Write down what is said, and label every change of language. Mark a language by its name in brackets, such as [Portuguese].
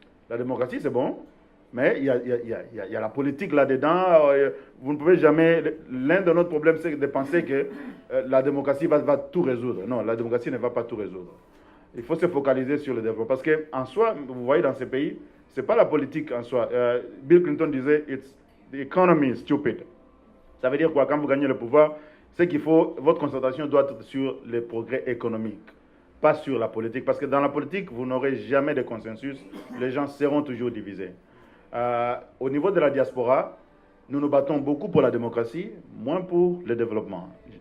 [French] La démocratie, c'est bon, mais il y a la politique là-dedans. Vous ne pouvez jamais... L'un de nos problèmes, c'est de penser que la démocratie va tout résoudre. Non, la démocratie ne va pas tout résoudre. Il faut se focaliser sur le développement. Parce qu'en soi, vous voyez dans ces pays, ce n'est pas la politique en soi. Bill Clinton disait, [English] the economy is stupid. [French] Ça veut dire quoi? Quand vous gagnez le pouvoir, c'est qu'il faut, votre concentration doit être sur les progrès économiques, pas sur la politique. Parce que dans la politique, vous n'aurez jamais de consensus. Les gens seront toujours divisés. Au niveau de la diaspora, nous nous battons beaucoup pour la démocratie, moins pour le développement.